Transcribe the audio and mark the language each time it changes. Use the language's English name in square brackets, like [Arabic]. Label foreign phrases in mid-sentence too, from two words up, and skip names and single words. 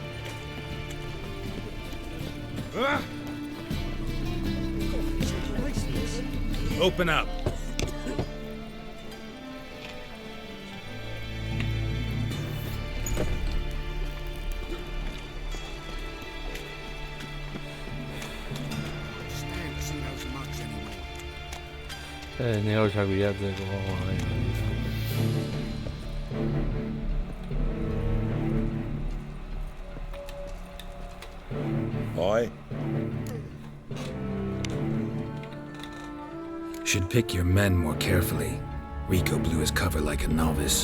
[English] Open up. Stand to see those mugs anymore. [Basque] Ni gauzak bilatzeko. [English] Aye. Should pick your men more carefully. Rico blew his cover like a novice.